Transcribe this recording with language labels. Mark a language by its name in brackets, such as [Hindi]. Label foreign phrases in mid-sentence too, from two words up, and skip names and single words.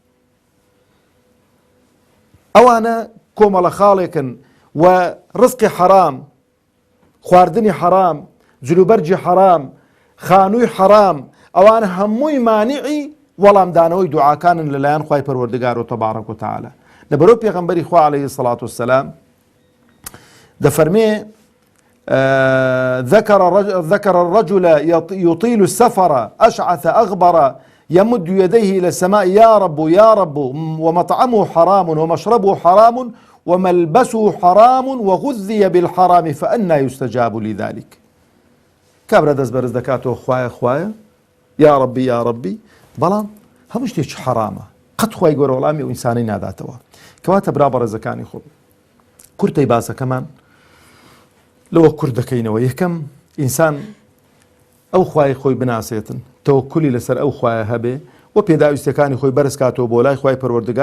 [Central Kurdish] ئەوانە کۆمەڵە خاڵێکن و ڕزقی حەرام، خواردنی حەرام، جلوبەرجی حەرام، خانووی حەرام، ئەوانە هەمووی مانیعی وەڵامدانەوەی دوعاکانن لەلایەن خوای پەروەردگار و [Arabic] تەبارەک و تەعالە. [Central Kurdish] لەبەرەوە پێغەمبەری خوا [Arabic] عەلەیهی السەڵات وەسسەلام [Central Kurdish] دەفەرمێ [Arabic] ذكر الرجل يطيل السفر أشعث أغبر يمد يديه إلى السماء يا رب يا رب ومطعمه حرام ومشربه حرام وملبسه حرام وغذي بالحرام فأنى يستجاب لذلك. [Central Kurdish] كابرا دەست بەرز دەکاتەوە خوایە خوایە [Arabic] یا ربی یا ربی، [Central Kurdish] بەڵام هەموو شتێکی حرامە، قەت خوای گەورە وەڵامی ئەو ئینسانەی ناداتەوە. کەواتە برا بەڕێزەکانی خۆم کورتەی باسەکەمان لەوە کورت دەکەینەوە. یەکەم ئینسان ئەو خوای خۆی بناسێتن، تەوەکولی لەسەر ئەو خوایە هەبێ و پێداویستەکانی خۆی بەرز کاتەوە بۆ لای خوای پەروەردگار